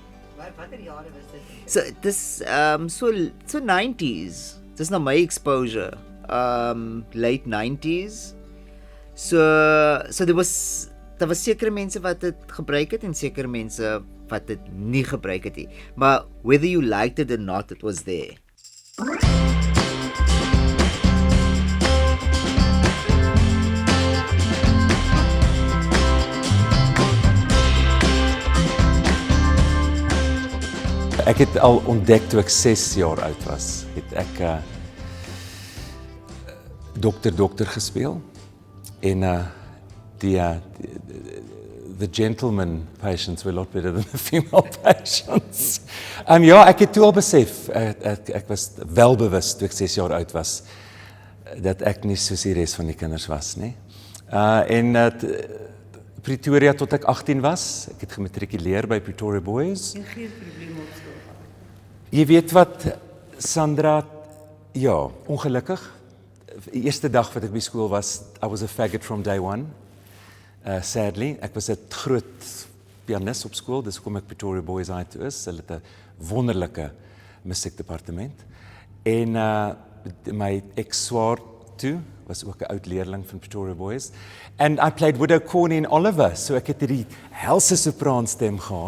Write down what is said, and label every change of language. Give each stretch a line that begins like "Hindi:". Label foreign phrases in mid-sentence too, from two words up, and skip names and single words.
Afrikaans: Watter jare was dit? So dis so 90s. dis nou my exposure.
English: Late 90s.
Afrikaans: So daar was sekere mense wat dit gebruik het en sekere mense wat dit nie gebruik het nie.
English: Maar whether you liked it or not, it was there.
Afrikaans: Ek het al ontdek toe ek 6 jaar oud was, het ek dokter gespeel en
English: the gentleman patients were a lot better than the female patients.
Afrikaans: Ja, ek het toe al besef, ek was welbewus toe ek 6 jaar oud was, dat ek nie soos die res van die kinders was nie. Pretoria tot ek 18 was, ek het gematrikuleer by Pretoria Boys. En geen probleme op skool. Jy weet wat, Sandra, ja, ongelukkig. Die eerste dag wat ek by skool was,
English: I was a faggot from day one. Sadly,
Afrikaans: ek was 'n groot pianis op skool, dis hoekom ek Pretoria Boys uit toe is. Hulle het 'n wonderlike musiekdepartement. En my ex-swaar toe was ook 'n oud leerling van Pretoria Boys.
English: And I played
Afrikaans: Widow Corny en Oliver, so ek het hierdie helse sopraanstem gehad.